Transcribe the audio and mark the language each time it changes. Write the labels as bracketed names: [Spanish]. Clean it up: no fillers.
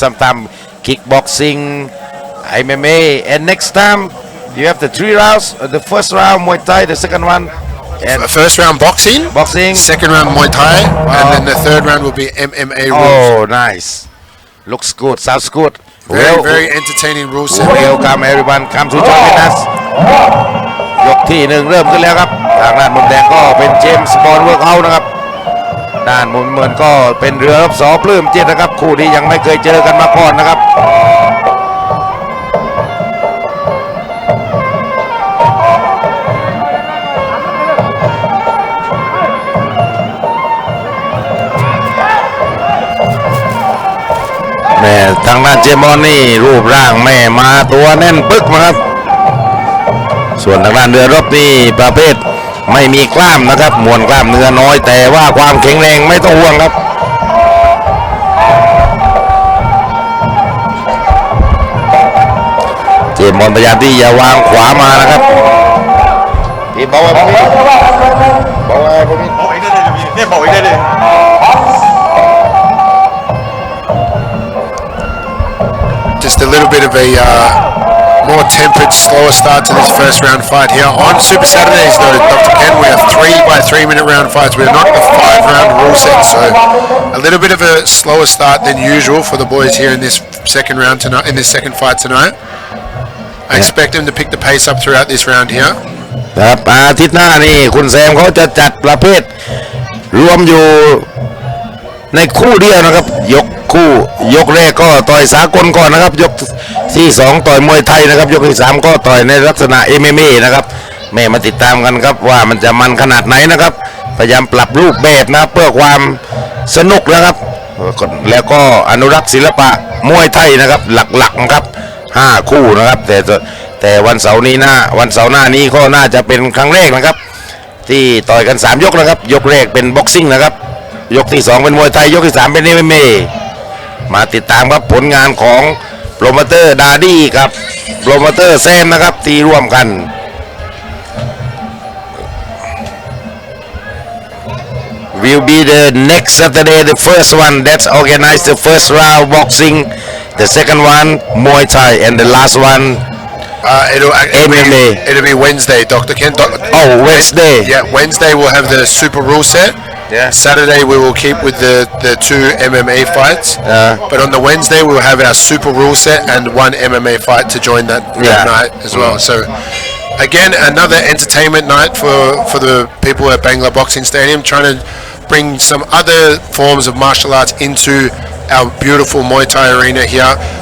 [English] Sometimes kickboxing, MMA, and next time you have the 3 rounds. The first round Muay Thai, the second one. And First round boxing, second round Muay Thai, and then the third round will be MMA rules. Oh, nice. Looks good. Sounds good. Very, very entertaining rule set. Welcome everyone. Come to join us. [Thai] ยกที่ 1เริ่มขึ้นแล้วครับทางด้านมุมแดงก็เป็นเจมส์บอลเวิร์กเอาท์นะครับด้านมุมเงินก็เป็นเรือรบสอปลื้มจิตนะครับคู่นี้ยังไม่เคยเจอกันมาก่อนนะครับ แม่ทางด้านเจมอนนี่รูปร่างแม่มาตัวแน่นปึ๊กนะครับส่วนทางด้านเรือรบนี่ประเภทไม่มีกล้ามนะครับมวลกล้ามเนื้อน้อยแต่ว่าความแข็งแรงไม่ต้องห่วงครับเจมอนพยายามที่จะวางขวามานะครับพี่บอกว่าพี่บอกว่าพี่บอกอีกได้เลยเนี่ยบอกอีกได้เลย [English] Just a little bit of a more tempered, slower start to this first round fight here. On Super Saturdays though, Dr. Ken, we have 3 by 3 minute round fights. We're not a 5 round rule set, so a little bit of a slower start than usual for the boys here in this second round tonight, in this second fight tonight. I expect them to pick the pace up throughout this round here. [Thai] ครับอาทิตย์หน้านี่คุณแซมเขาจะจัดประเภทรวมอยู่ในคู่เดียวนะครับยกแรกก็ต่อยสากลก่อนนะครับยกที่2ต่อยมวยไทยนะครับยกที่3ก็ต่อยในลักษณะ MMA นะครับแม่มาติดตามกันครับว่ามันจะมันขนาดไหนนะครับพยายามปรับรูปแบบนะเพื่อความสนุกนะครับ แล้วก็อนุรักษ์ศิลปะมวยไทยนะครับหลักๆนะครับ5คู่นะครับแต่วันเสาร์หน้านี้ก็น่าจะเป็นครั้งแรกนะครับที่ต่อยกัน3ยกนะครับยกแรกเป็นบ็อกซิ่งนะครับยกที่2เป็นมวยไทยยกที่3เป็น MMA มาติดตามครับผลงานของโปรโมเตอร์ดาดี้กับโปรโมเตอร์แซมนะครับที่ร่วมกัน [English] will be the next Saturday the first one that's organized the first round boxing the second one Muay Thai and the last one It'll be Wednesday, Dr. Ken. Wednesday. Yeah, Wednesday we'll have the super rule set. Yeah. Saturday we will keep with the 2 MMA fights. But on the Wednesday we'll have our super rule set and 1 MMA fight to join that night as well. So again, another entertainment night for the people at Bangla Boxing Stadium, trying to bring some other forms of martial arts into our beautiful Muay Thai arena here.